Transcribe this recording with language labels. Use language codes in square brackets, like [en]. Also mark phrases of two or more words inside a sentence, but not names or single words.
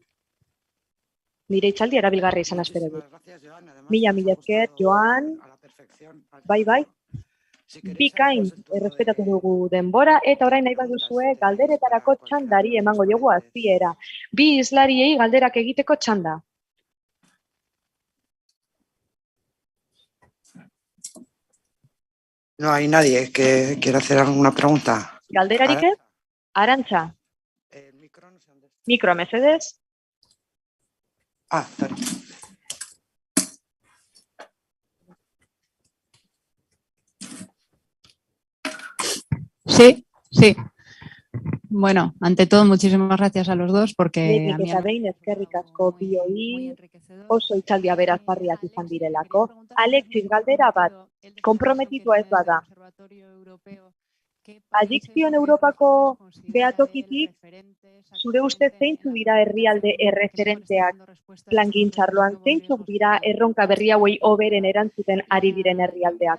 [eu] Nire hitzaldi erabilgarri izan espero dut. Mila esker, Joan. Bai. Bikain errespetatu dugu denbora, eta orain nahi baduzue galderetarako txandari emango diogu hasiera. Bi hizlariei galderak egiteko txanda. [es] No hay nadie que quiera hacer alguna pregunta. [eu] Galderarik ez? Arantxa. Mikro, mesedez. Sorry. [es] Sí. Bueno, ante todo, muchísimas gracias a los dos porque... [eu] Eta behin eskerrik asko bioi, oso hitzaldia berazgarriak izan direlako. Alexis, galdera bat, konprometitua ez bada. Adikzioen Europako behatokitik, zure ustez zeintzuk dira herrialde erreferenteak plangintzarloan, zeintzuk dira erronka berri hauei hoberen erantzuten ari diren herrialdeak.